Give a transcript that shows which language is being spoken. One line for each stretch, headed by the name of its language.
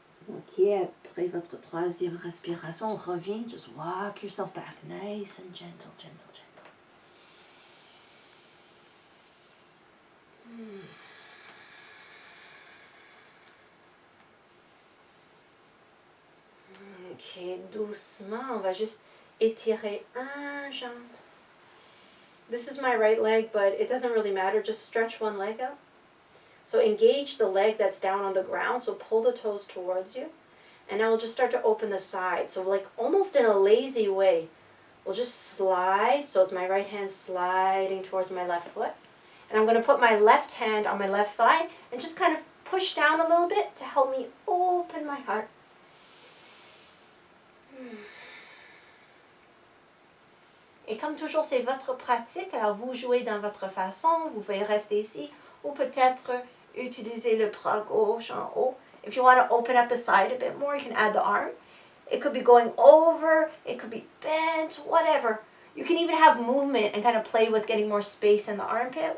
French: Ok, après votre 3e respiration, on revient.
English: Just walk yourself back, nice and gentle, gentle, gentle.
French: Ok, doucement, on va juste étirer un jambe.
English: This is my right leg, but it doesn't really matter. Just stretch one leg out. So engage the leg that's down on the ground. So pull the toes towards you. And now we'll just start to open the side. So like almost in a lazy way. We'll just slide. So it's my right hand sliding towards my left foot. And I'm going to put my left hand on my left thigh and just kind of push down a little bit to help me open my heart.
French: Et comme toujours, c'est votre pratique. Alors vous jouez dans votre façon. Vous pouvez rester ici. Ou peut-être utiliser le bras gauche en haut.
English: If you want to open up the side a bit more, you can add the arm. It could be going over. It could be bent. Whatever. You can even have movement and kind of play with getting more space in the armpit.